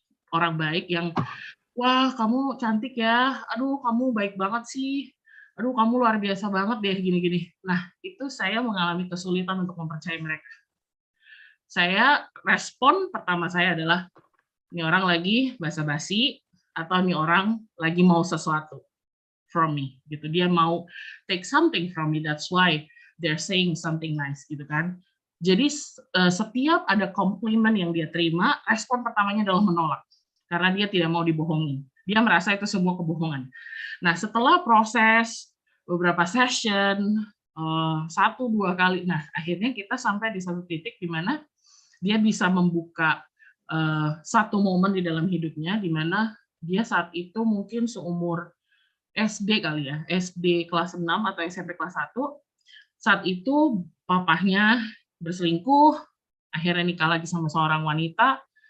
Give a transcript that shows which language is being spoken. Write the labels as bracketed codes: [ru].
[id] Orang baik yang, wah kamu cantik ya, aduh kamu baik banget sih, aduh kamu luar biasa banget deh gini-gini. Nah, itu saya mengalami kesulitan untuk mempercayai mereka. Saya respon pertama saya adalah ini orang lagi basa-basi atau ini orang lagi mau sesuatu [en] from me [id] gitu. Dia mau [en] take something from me, that's why they're saying something nice [id] gitu kan. Jadi setiap ada komplimen yang dia terima, respon pertamanya adalah menolak karena dia tidak mau dibohongi. Dia merasa itu semua kebohongan. Nah, setelah proses beberapa session, 1-2 kali, nah akhirnya kita sampai di satu titik di mana dia bisa membuka satu momen di dalam hidupnya di mana dia saat itu mungkin seumur SD kali ya, SD kelas 6 atau SMP kelas 1, saat itu papahnya berselingkuh, akhirnya nikah lagi sama seorang wanita.